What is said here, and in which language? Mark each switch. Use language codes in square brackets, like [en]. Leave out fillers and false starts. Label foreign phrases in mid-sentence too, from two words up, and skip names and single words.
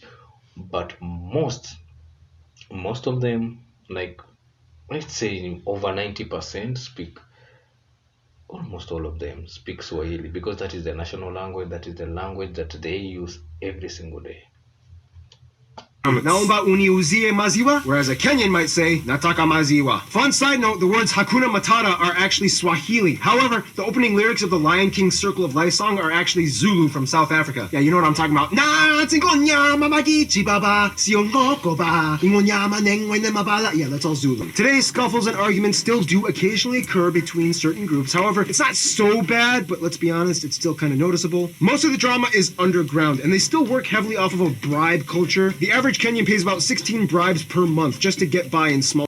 [en] But most of them, like let's say over 90% speak, almost all of them speak Swahili because that is their national language, that is the language that they use every single day. [sw] Naomba uniuzie maziwa, [en] whereas a Kenyan might say [sw] nataka maziwa. [en] Fun side note, the words [sw] Hakuna Matata [en] are actually Swahili. However, the opening lyrics of the Lion King Circle of Life song are actually Zulu from South Africa. Yeah, you know what I'm talking about. [zu] Na tsingonya magichi baba, siongoko ba, ingonyama nengwene mabala. [en] Yeah, that's all Zulu. Today's scuffles and arguments still do occasionally occur between certain groups. However, it's not so bad, but let's be honest, it's still kind of noticeable. Most of the drama is underground, and they still work heavily off of a bribe culture. The average Kenyan pays about 16 bribes per month just to get by in small.